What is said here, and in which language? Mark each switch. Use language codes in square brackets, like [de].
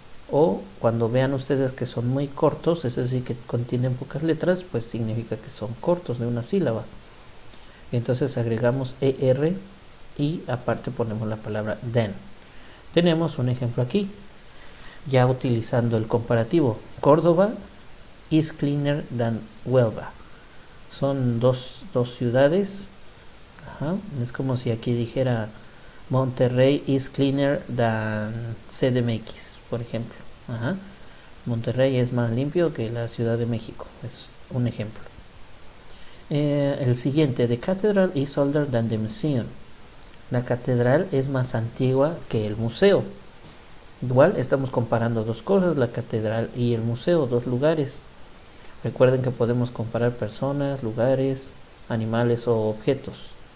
[es] O cuando vean ustedes que son muy cortos, es decir, que contienen pocas letras, pues significa que son cortos, de una sílaba. Entonces agregamos y aparte ponemos la palabra than. Tenemos un ejemplo aquí, ya utilizando el comparativo. [en] Córdoba is cleaner than Huelva. [es] Son dos ciudades. Es como si aquí dijera [en] Monterrey is cleaner than CDMX, [es] por ejemplo. Monterrey es más limpio que la Ciudad de México. Es un ejemplo. El siguiente, [en] the cathedral is older than the museum. [es] La catedral es más antigua que el museo. Igual estamos comparando dos cosas, la catedral y el museo, dos lugares. Recuerden que podemos comparar personas, lugares, animales o objetos.